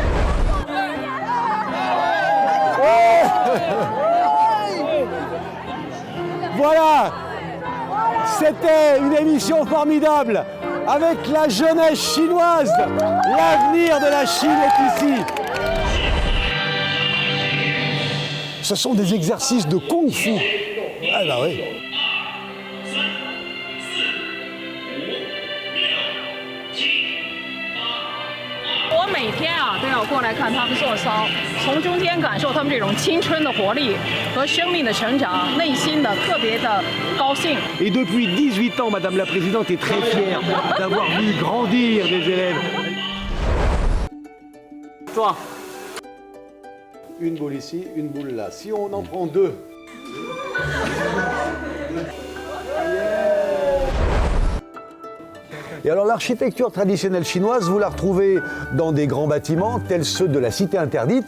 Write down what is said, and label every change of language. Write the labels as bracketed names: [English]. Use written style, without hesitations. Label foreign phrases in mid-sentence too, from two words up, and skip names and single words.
[French] Voilà, c'était une émission formidable avec la jeunesse chinoise. L'avenir de la Chine est ici. Ce sont des exercices de kung-fu. Ah bah oui. [Chinese] 我每天都要过来看他们做操，从中间感受他们这种青春的活力和生命的成长，内心的特别的高兴。 [French] Et depuis 18 ans, Madame la Présidente est très fière d'avoir vu grandir des élèves. Toi. Une boule ici, une boule là. Si on en prend deux. Et alors l'architecture traditionnelle chinoise, vous la retrouvez dans des grands bâtiments tels ceux de la Cité interdite.